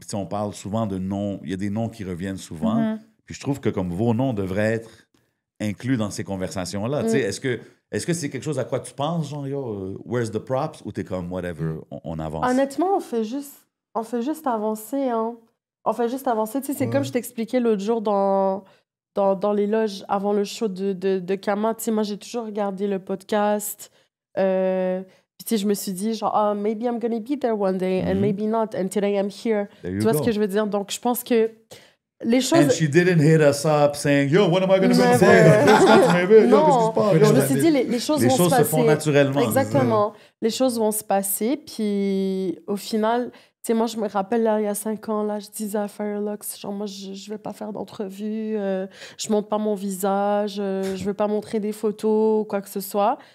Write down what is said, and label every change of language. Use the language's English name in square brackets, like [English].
[French] Puis, on parle souvent de noms. Il y a des noms qui reviennent souvent. Puis, je trouve que comme vos noms devraient être inclus dans ces conversations-là. Tu sais, est-ce que c'est quelque chose à quoi tu penses, genre, [English] yo, where's the props? [French] Ou t'es comme, whatever, on avance? Honnêtement, on fait juste avancer, hein. On fait juste avancer. Tu sais, c'est comme je t'expliquais l'autre jour dans les loges avant le show de Kama. Tu sais, moi, j'ai toujours regardé le podcast. Puis, tu sais, je me suis dit, genre, [English] maybe I'm gonna be there one day, and maybe not, and today I'm here. [French] Tu vois ce que je veux dire? Donc, je pense que les choses... [English] And she didn't hit us up saying, yo, when am I gonna go say? [French] Non, je me suis dit, les choses vont se passer. Les choses se font naturellement. Exactement. Les choses vont se passer, puis au final... Tu sais, moi, je me rappelle, là, il y a 5 ans, là, je disais à Firelux, genre, moi, je vais pas faire d'entrevue, je montre pas mon visage, je veux pas montrer des photos ou quoi que ce soit.